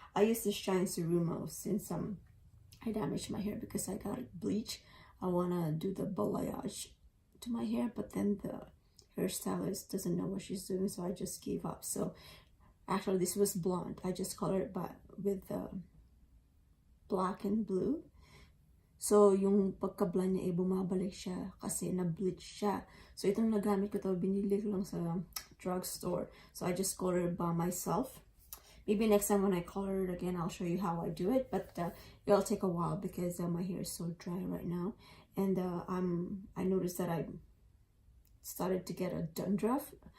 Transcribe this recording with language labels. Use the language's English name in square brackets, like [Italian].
[English] I use the Shine Serumo since I damaged my hair because I got bleach. I wanna do the balayage to my hair, but then the hairstylist doesn't know what she's doing, so I just gave up. So actually this was blonde. I just colored it with black and blue. [Filipino] So yung pagka-blonde niya bumabalik siya kasi na-bleach siya. So itong nagamit ko to, binili ko lang sa drugstore. [English] So I just colored it by myself. Maybe next time when I color it again, I'll show you how I do it, but it'll take a while because my hair is so dry right now. And I noticed that I started to get a dandruff.